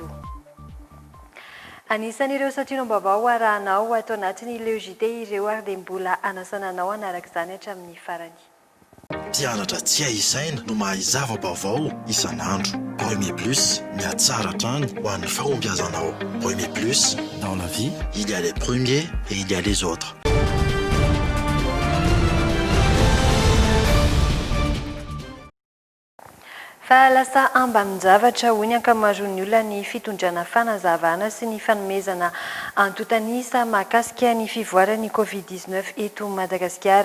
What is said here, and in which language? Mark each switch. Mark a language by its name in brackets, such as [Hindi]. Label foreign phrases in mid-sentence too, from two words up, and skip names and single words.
[Malagasy] Anisan'ireo satrinom-baovao arahanao atao anatin'ny logité ireo ary dia mbola anasananao anaraka izany hatramin'ny farany. Mpianatra tsy aisaina no mahay zava-baovao isan'andro. Premier Plus, miatsara hatrany ho an'ny fahombiazanao. [French] Premier Plus, dans la vie, il y a les premiers et il y a les autres. [Malagasy] Fa lasa ambanin-javatra hoy ny ankamaroan'ny olona ny fitondrana fanazavana sy ny fanomezana antotanisa mahakasika ny fivoaran'ny Covid-19 eto Madagasikara.